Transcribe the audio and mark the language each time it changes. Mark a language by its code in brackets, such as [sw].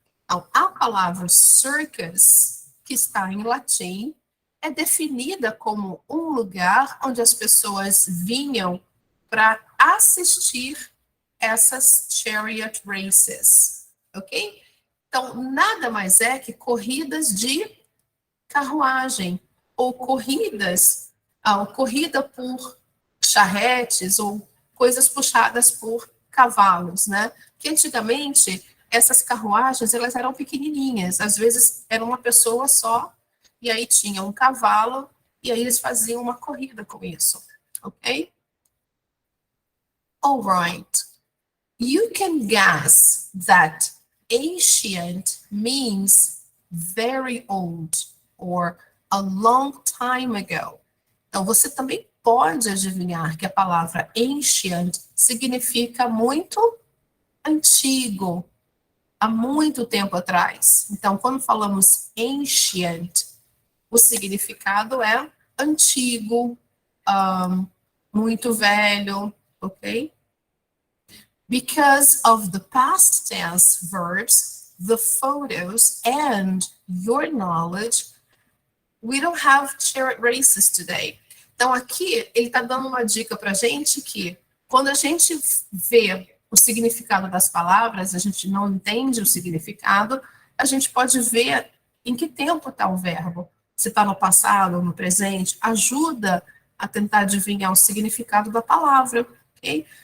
[pt] Então, a palavra circus, que está em latim, é definida como um lugar onde as pessoas vinham para assistir essas chariot races, ok? Então, nada mais é que corridas de carruagem, ou corridas, corrida por charretes, ou coisas puxadas por cavalos, né? Que antigamente, essas carruagens, elas eram pequenininhas, às vezes era uma pessoa só, e aí tinha um cavalo, e aí eles faziam uma corrida com isso, ok? [en] All right. You can guess that ancient means very old or a long time ago. [pt] Então, você também pode adivinhar que a palavra ancient significa muito antigo, há muito tempo atrás. Então, quando falamos ancient, o significado é antigo, muito velho, ok? [en] Because of the past tense verbs, the photos, and your knowledge, we don't have chariot races today. [pt] Então, aqui, ele está dando uma dica para a gente que, quando a gente vê o significado das palavras, a gente não entende o significado, a gente pode ver em que tempo está o verbo. Se está no passado ou no presente, ajuda a tentar adivinhar o significado da palavra, ok?